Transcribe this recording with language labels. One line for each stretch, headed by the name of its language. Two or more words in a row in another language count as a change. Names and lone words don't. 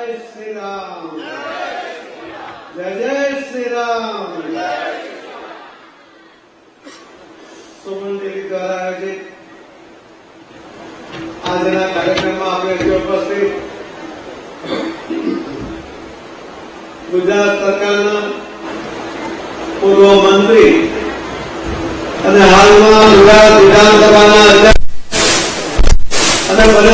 Hindi: श्री राम, जय जय श्री राम। सुमन देवी द्वारा आयोजित
Gujarati: આજના કાર્યક્રમમાં આપણે ઉપસ્થિત ગુજરાત સરકારના પૂર્વ મંત્રી અને હાલમાં ગુજરાત વિધાનસભાના અધ્યક્ષ અને